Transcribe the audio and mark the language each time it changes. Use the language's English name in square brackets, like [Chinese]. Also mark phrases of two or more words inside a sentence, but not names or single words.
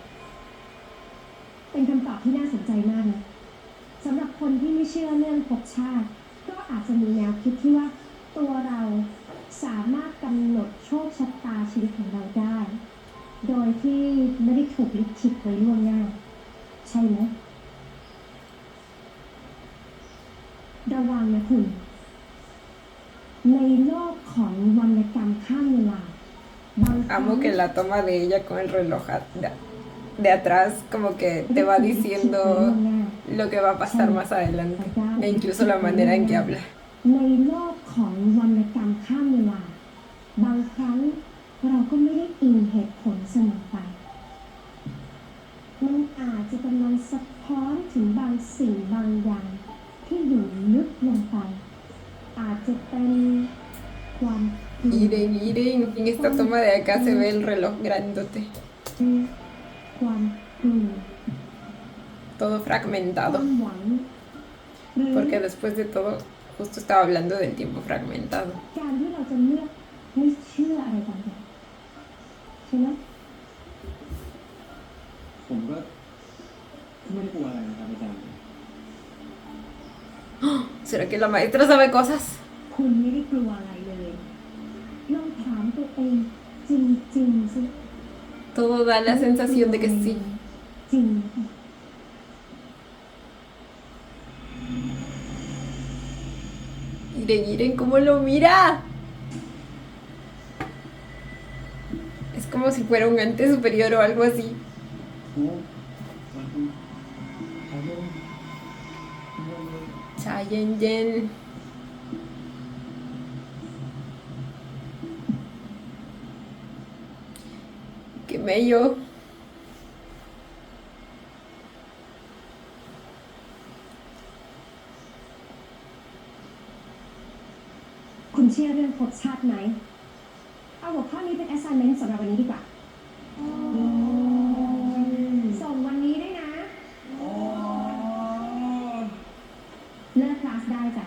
[Thai] เป็นคำตอบที่น่าสนใจมากนะสำหรับคนที่ไม่เชื่อเรื่องภพชาติ ก็อาจจะมีแนวคิดที่ว่าตัวเราสามารถกำหนดโชคชะตาชีวิตของเราได้ โดยที่ไม่ได้ถูกลิขิตไว้ล่วงหน้า ใช่ไหมระวังนะคุณ ในโลกของวรรณกรรมข้ามเวลาบางครั้ง [Spanish] Amo que la toma de ella con el reloj de atrás como que te va diciendo lo que va a pasar más adelante, e incluso la manera en que habla. [Thai] ในโลกของวรรณกรรมข้ามเวลา บางครั้งเราก็ไม่ได้อิงเหตุผลเสมอไป มันอาจจะกำลังสะท้อนถึงบางสิ่งบางอย่างที่อยู่ลึกลงไป อาจจะเป็นความกลัว [Spanish] Miren, en esta toma de acá se ve el reloj grandote, [Thai] ความกลัว [Spanish] todo [Thai] ควา [Spanish] fragmentado, [Thai] มหวังหรือ [Spanish] porque después de todo, justo estaba hablando del tiempo fragmentado. [Thai] การที่เราจะเลือกไม่เชื่ออะไรบางอย่างใช่ไหม ผมก็ไม่ได้กลัวอะไรนะครับอาจารย์ [Spanish] ¿Será que la maestra sabe cosas? [Thai] คุณไม่ได้กลัวอะไรเลยลองถามตัวเองจริงๆสิ [Spanish] Todo da la sensación de que sí. [Thai] จริง [Spanish] Miren cómo lo mira. Es como si fuera un ente superior o algo así. [Thai] โอ้ใช่ด้วย [Spanish] Cha Yen Yen. Qué bello. [Thai] คุณเชื่อเรื่องภพชาติไหม เอาหัวข้อนี้เป็น assignment สำหรับวันนี้ดีกว่า ส่งวันนี้ด้วยนะ เลิกคลาสได้จ้ะ